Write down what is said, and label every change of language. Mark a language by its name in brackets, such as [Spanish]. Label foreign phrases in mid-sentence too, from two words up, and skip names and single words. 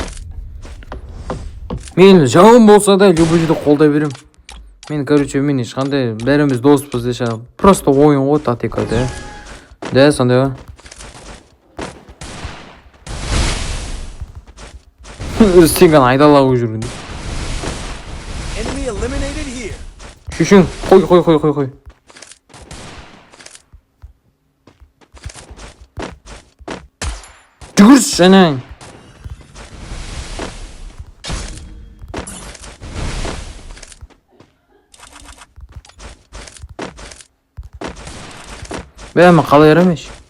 [Kazakh] Мен жауым болса да любой жерде қолдай берем. Мен, короче, мен ешқандай бәріміз доспыз десе. Просто ойын ғой тактика, да. Да, сондай ғой. Сенген айдалағы жүргенде. [English] Enemy eliminated here. [Kazakh] Шешең, қой. Жүгірші жәнең. Бәмі қалай ярамеш?